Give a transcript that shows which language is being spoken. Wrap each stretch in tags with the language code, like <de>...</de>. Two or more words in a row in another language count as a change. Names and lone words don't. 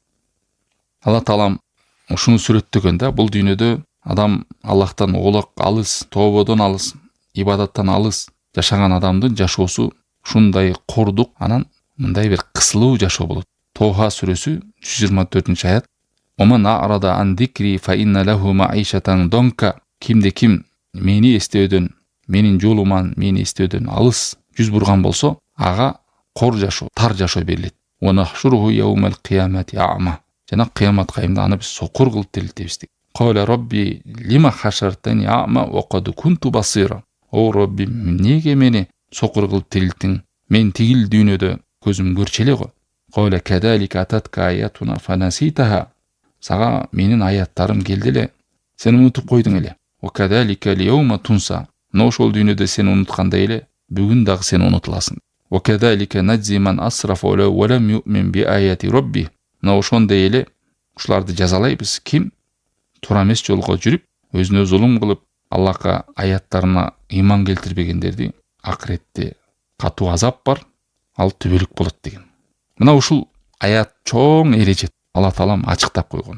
<ky>Алла Таалам ушуну сүрөттөгөн да, бул дүйнөдө адам Аллахтан олак алыс, тободон алыс, ибадаттан алыс жашаган адамдын жашоосу ушундай кордук, анан мындай бир кысылуу жашоо болот. Тоха сүрөсү 124-аят.</ky> <ar>ومن أعرض عن ذكري فإن له معيشة ضنكا.</ar> <ky>Кимде ким мени эстөөдөн, менин жолуман мени эстөөдөн алыс жүз бурган болсо, ага кор жашоо, тар жашоо берилет.</ky> <ar>ونحشره يوم القيامة أعمى.</ar> <ky>Жана кыямат кайымда аны биз сокур кылып тирилтебиз.</ky> <ar>قال رب لم حشرتني أعمى وقد كنت بصيرا.</ar> <ky>О робби, неге мени сокур кылып тирилттиң? Мен тигил дүйнөдө көзүм көрчү эле го.</ky> <ar>قال كذلك أتتك آياتنا فنسيتها.</ar> <ky>сага менин аяттарым келди эле, сен унутуп койдуң эле.</ky> <ar>وكذلك اليوم تنسى.</ar> <ky>Но ошол дүйнөдө сен унуткандай эле, бүгүн дагы сен унутуласың.</ky> <ar>وكذلك نجزي من أسرف ولم يؤمن بآيات ربه.</ar> <ky>Но ошондой эле ушуларды жазалайбыз. Ким туура эмес жолго жүрүп, өзүнө зулум кылып, Аллахка аяттарына ыйман келтирбегендерди акыретте катуу азап бар, ал түбөлүк болот деген. Мына ушул аят чоң эрежет. Алла таалам ачыктап койгон.</ky>